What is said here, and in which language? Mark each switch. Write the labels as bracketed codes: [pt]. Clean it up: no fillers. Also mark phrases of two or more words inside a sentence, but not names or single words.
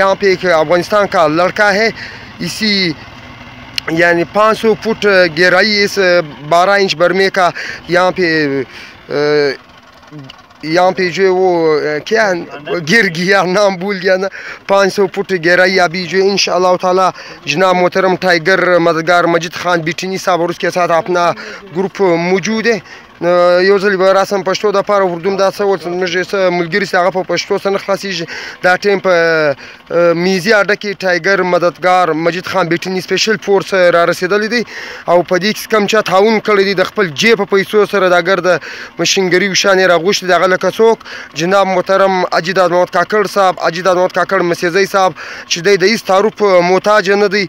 [ur] یہاں پہ ایک افغانستان کا لڑکا ہے اسی یعنی 500 فٹ گہرائی اس 12 انچ برمے کا یہاں پہ جو ہے وہ کیا گر گیا نام بھول گیا نا 500 فٹ گہرائی ابھی جو انشاءاللہ تعالی جناب محترم ٹائگر مددگار مجید خان بیٹینی صاحب اور اس کے ساتھ اپنا گروپ موجود ہے. [ps] یو ځل به راسم پښتو دپاره اردو هم دا څه ول زموږ څه ملګري چې هغه په پښتو څه نه خلاصېږي. دا ټیم په میزي اډه کې ټایګر مددګار مجید خان بیټینی [en] special force [ps] را رسېدلی دی او په دې کې کم چا تعاون کړی دی د خپل جیب په پیسو سره دا ګرده مشینګري وشان یې راغوښتي دی هغه لکه څوک جناب محترم حاجي داد محمد کاکړ صاحب حاجي داد محمد کاکړ مسیزی صاحب چې دی د هېڅ تعارف محتاج نه دی.